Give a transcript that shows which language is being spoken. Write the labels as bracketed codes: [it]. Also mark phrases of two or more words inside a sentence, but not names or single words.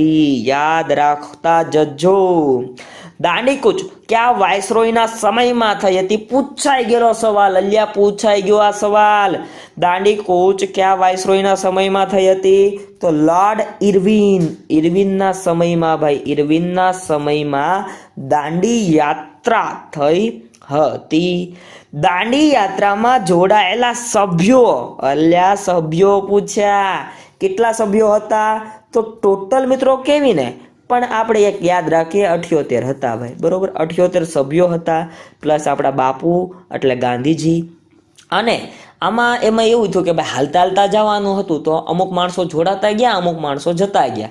[gu] યાદ રાખતા જજો। દાંડી કૂચ ક્યા વાયસરોયના સમયમાં થઈ હતી? પૂછાઈ ગેલો સવાલ, અલ્યા પૂછાઈ ગયો આ સવાલ। દાંડી કૂચ ક્યા વાયસરોયના સમયમાં થઈ હતી? તો લૉર્ડ ઇરવિનના સમયમાં ભાઈ, ઇરવિનના સમયમાં દાંડી યાત્રા થઈ હતી। દાંડી યાત્રામાં જોડાયેલા સભ્યો, અલ્યા સભ્યો પૂછ્યા કેટલા સભ્યો હતા? તો ટોટલ મિત્રો કેવી ને પણ આપણે એક યાદ રાખીએ 78 હતા ભાઈ। બરોબર, 78 સભ્યો હતા પ્લસ આપણા બાપુ એટલે ગાંધીજી। અને આમાં એમાં એવું થયું કે ભાઈ હાલતા હાલતા જવાનું હતું તો અમુક માણસો જોડાતા ગયા, અમુક માણસો જતા ગયા।